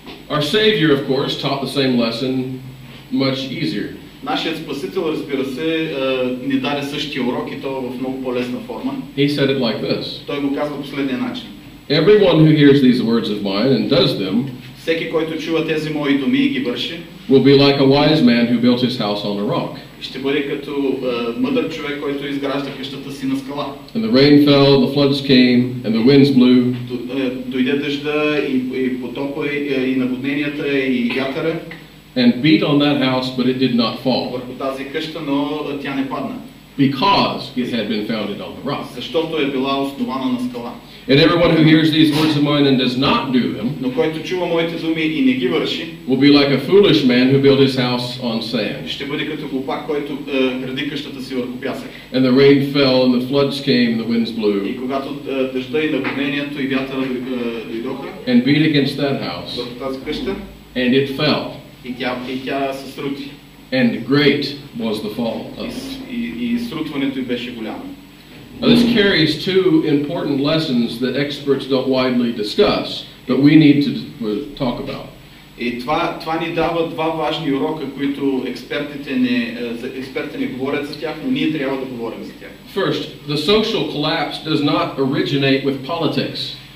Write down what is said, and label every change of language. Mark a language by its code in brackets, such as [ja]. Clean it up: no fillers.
[en] Our Savior, of course, taught the same lesson much easier. [bg] Нашият Спасител, разбира се, ни даде същия урок и то в много по-лесна форма. [en] He said it like this. [bg] Той го казва последния начин. [en] Everyone who hears these words of mine and does them, [bg] всеки, който чува тези мои думи и ги върши, [en] will be like a wise man who built his house on a rock. [bg] Ще бъде като мъдър човек, който изгражда къщата си на скала. [en] And the rain fell, the floods came, and the winds blew. [bg] Дойде дъжда и потопа и наводненията и вятъра. [en] And beat on that house, but it did not fall. [bg] Върху тази къща, но тя не падна. [en] Because it had been founded on the rock. [bg] Защото е била основана на скала. [en] And everyone who hears these words of mine and does not do them, [bg] но който чува моите думи и не ги върши, [en] will be like a foolish man who built his house on sand. [bg] Ще бъде като глупак, който гради къщата си върху пясък. [en] And the rain fell, and the floods came, and the winds blew. [bg] И когато дъжда и наводнението и вятъра дойдоха, [en] and beat against that house, [bg] върху тази къща, [en] and it fell. [bg] И тя се срути. [en] And great was the fall of it. [bg] И срутването й беше голямо. [en] Now this carries two important lessons that experts don't widely discuss, but we need to talk about. [bg] И това ни дава два важни урока, които експертите не говорят за тях, но ние трябва да говорим за тях. [en] First, the social collapse does not originate with politics.